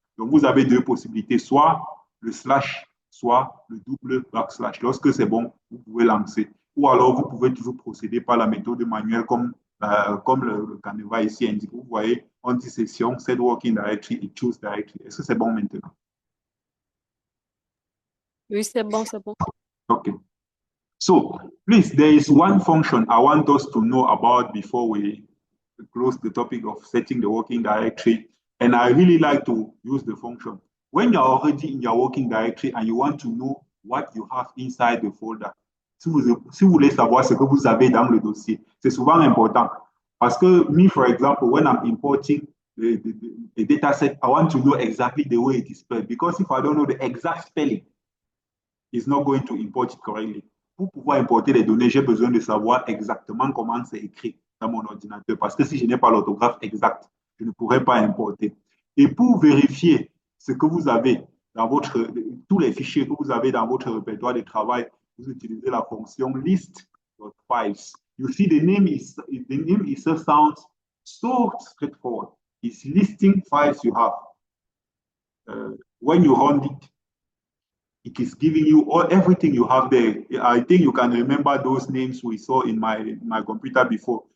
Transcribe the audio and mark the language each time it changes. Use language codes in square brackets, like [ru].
[fr] Donc vous avez deux possibilités, soit le slash, soit le double backslash. Lorsque c'est bon, vous pouvez lancer. Ou alors vous pouvez toujours procéder par la méthode manuelle comme le Canva ici indique. Vous voyez, on dit session, set working directory et choose directory. Est-ce que c'est bon maintenant? Oui, c'est bon, c'est bon. [en] Okay. So, please, there is one function I want us to know about before we close the topic of setting the working directory. And I really like to use the function. When you're already in your working directory and you want to know what you have inside the folder, [fr] si vous voulez savoir ce que vous avez dans le dossier, c'est souvent important. Parce que [en] me, for example, when I'm importing the data set, I want to know exactly the way it is spelled. Because if I don't know the exact spelling, it's not going to import it correctly. [fr] Pour pouvoir importer les données, j'ai besoin de savoir exactement comment c'est écrit dans mon ordinateur. Parce que si je n'ai pas l'orthographe exacte, je ne pourrais pas importer. Et pour vérifier ce que vous avez dans tous les fichiers que vous avez dans votre répertoire de travail, vous utilisez la fonction list.files. [en] You see, the name itself sounds so straightforward. It's listing files you have. When you run it is giving you everything you have there. I think you can remember those names we saw in my computer before.